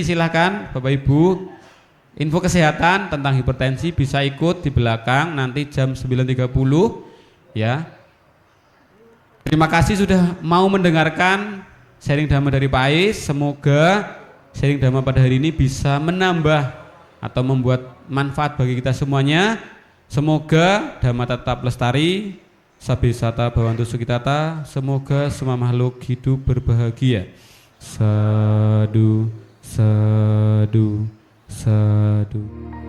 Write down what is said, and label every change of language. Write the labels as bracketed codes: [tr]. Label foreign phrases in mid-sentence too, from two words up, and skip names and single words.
[id] Silahkan Bapak Ibu, info kesehatan tentang hipertensi bisa ikut di belakang nanti jam 9.30 ya. Terima kasih sudah mau mendengarkan sharing dhamma dari Pak Ais. Semoga sharing dhamma pada hari ini bisa menambah atau membuat manfaat bagi kita semuanya. Semoga dhamma tetap lestari, [pi] sabisata bhavantu sukhitata. [id] Semoga semua makhluk hidup berbahagia. [pi] Sadu, sadu, sadu.